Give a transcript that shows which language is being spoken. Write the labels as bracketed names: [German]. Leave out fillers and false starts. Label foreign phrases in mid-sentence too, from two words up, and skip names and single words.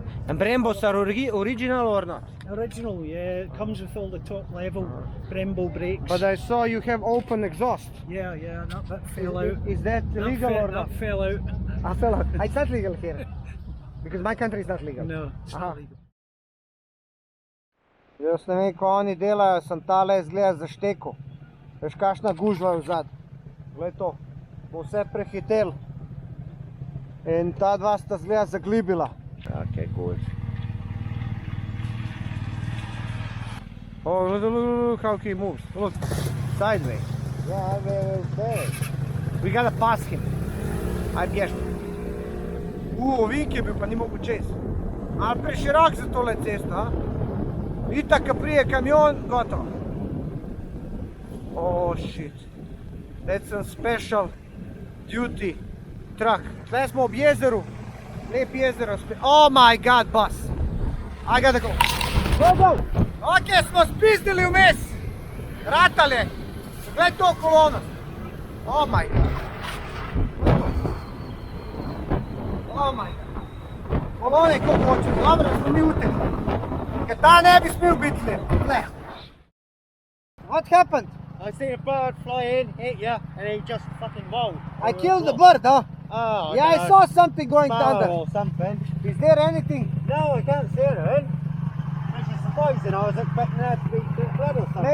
[English] And Brembos are original or not? Original, yeah. It comes with all the top level Brembo brakes. But I saw you have open exhaust. Yeah, that fell out. Is that legal or not? That fell out. I fell out. It's not legal here. Because my country is not legal. No, it's Aha. not legal. [Slovenian] Jaz ne vem, ko oni delajo, sem tale izgleda zaštekel. Veš, kakšna gužva je vzad. Glej to, bo vse prehitel. In ta dva sta zgleda zaglibila. [English] Okay, good. Oh, look how he moves. Look, sideways. Yeah, there is there. We gotta pass him. [Croatian] Ajde, bježno. [Slovenian] Ovink je bil, pa ni mogu čez. Ali preširok za tole cesto, a? [Croatian] Itak, kad prije kamion, gotovo. [English] Oh shit. That's a special duty truck. [Slovenian] Tle smo ob jezeru. Lep jezero. [English] Oh my god, bus. I gotta go. Go, go. [Slovenian] Ok, smo spizdili vmes. Ratale. Gled to kolono. [English] Oh my god. Oh my god. [Slovenian] Kolone, koliko hoče, dobro, smo mi utek. Ker ta ne bi smel biti tle. [English] What happened? I seen a bird fly in, hit you, and he just fucking rolled. I killed the bird, huh? Oh, Yeah, I saw something going under. or something. Is there anything? No, I can't see anything. Which is surprising. I was expecting there to be blood or something.